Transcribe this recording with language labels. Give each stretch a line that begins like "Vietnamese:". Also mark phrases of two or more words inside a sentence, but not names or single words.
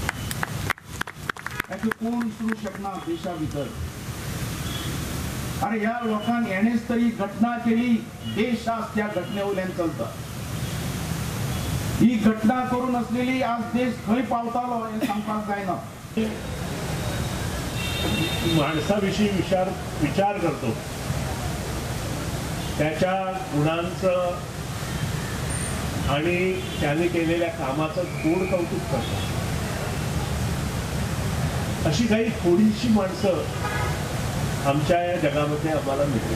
Konkani: ताका कोण विसरूंक शकना देशा भितर। अरे ह्या लोकांनी हेणेच तरी घटना केली, देश आज त्या घटने वयल्यान चलता। ही घटना करून असलेली आज देश खंय पावतालो हे सांगपाक जायना।
Marathi: माणसाविषयी विचार करतो, त्याच्या गुणांचं आणि त्याने केलेल्या कामाचं गोड कौतुक करतो। अशी काही थोडीशी माणसं आमच्या या जगामध्ये आम्हाला मिळते।